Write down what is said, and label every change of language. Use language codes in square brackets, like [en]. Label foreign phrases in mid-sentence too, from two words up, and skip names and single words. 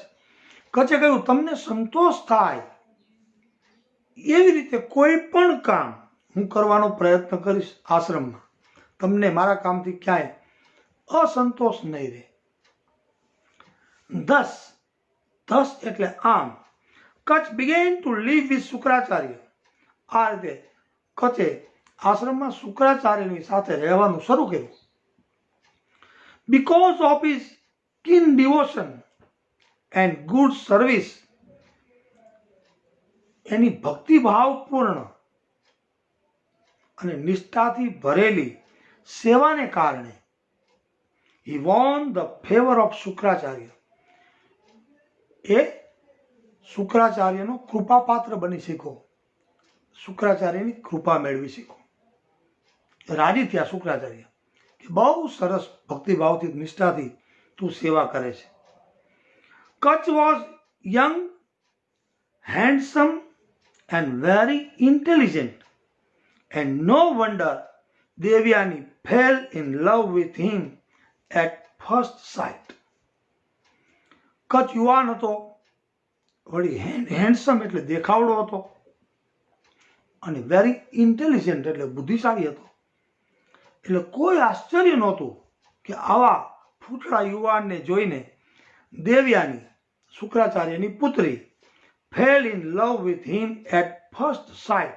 [gu] કચ્છે કહ્યું તમને સંતોષ થાય એવી રીતે કોઈ પણ કામ હું કરવાનો પ્રયત્ન કરીશ આશ્રમમાં. તમને મારા કામથી ક્યાંય અસંતોષ નહીં રહે. [en] thus [gu] એટલે આમ [en] કચ્છ began to live with શુક્રાચાર્ય. [gu] આ રીતે કચ્છે આશ્રમમાં શુક્રાચાર્યની સાથે રહેવાનું શરૂ કર્યું. [en] because of his keen devotion and good service, [gu] એની ભક્તિભાવપૂર્ણ અને નિષ્ઠાથી ભરેલી સેવાને કારણે [en] he won the favor of [gu] શુક્રાચાર્ય. એ શુક્રાચાર્યનો કૃપાપાત્ર બની શક્યો, શુક્રાચાર્યની કૃપા મેળવી શક્યો. રાજી થયા શુક્રાચાર્ય કે બહુ સરસ ભક્તિભાવથી નિષ્ઠાથી તું સેવા કરે છે. [en] કચ્છ was young, handsome and very intelligent, and no wonder Devyani fell in love with him at first sight. [gu] કચ્છ યુવાન હતો, વળી હેન્ડસમ એટલે દેખાવડો હતો, અને [en] very intelligent [gu] એટલે બુદ્ધિશાળી હતો. એટલે કોઈ આશ્ચર્ય નહોતું કે આવા ફૂટડા યુવાનને જોઈને દેવયાની શુક્રાચાર્યની પુત્રી [en] fell in love with him at first sight.